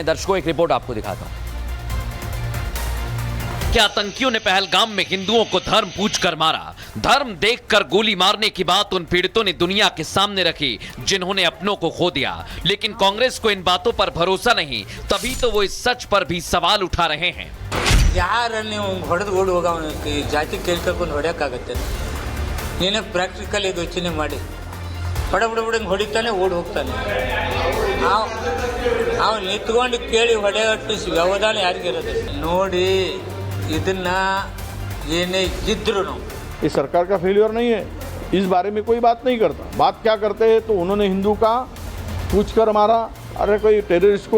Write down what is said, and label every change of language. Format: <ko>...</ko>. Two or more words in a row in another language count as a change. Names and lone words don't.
<hi>दर्शकों एक रिपोर्ट आपको दिखाता हूं। क्या आतंकियों ने पहलगाम में हिंदुओं को धर्म पूछकर मारा? धर्म देखकर गोली मारने की बात उन पीड़ितों ने दुनिया के सामने रखी जिन्होंने अपनों को खो दिया। लेकिन कांग्रेस को इन बातों पर भरोसा नहीं, तभी तो वो इस सच पर भी सवाल उठा रहे हैं।</hi> <kn>ಯಾರು ನೀವು ಹೊಡೆದು ಓಡಿ ಹೋಗ ಜಾತಿ ಕೇಳ್ಕೊಂಡು ಹೊಡೆಯೋಕ್ಕಾಗತ್ತೆ? ನೀನೇ ಪ್ರಾಕ್ಟಿಕಲ್ ಇದು ಯೋಚನೆ ಮಾಡಿ, ಬಡಂಗೆ ಹೊಡಿತಾನೆ ಓಡಿ ಹೋಗ್ತಾನೆ. ಅವ್ನು ನಿಂತ್ಕೊಂಡು ಕೇಳಿ ಹೊಡೆಯೋಟ್ಟು ವ್ಯವಧಾನ ಯಾರಿಗಿರೋದು ನೋಡಿ, ಇದನ್ನ ಏನೇ ಇದ್ರು</kn> <hi>ये सरकार का फेलियर नहीं है, इस बारे में कोई बात नहीं करता। बात क्या करते हैं तो उन्होंने हिंदू का पूछकर मारा। अरे कोई टेररिस्ट को</hi>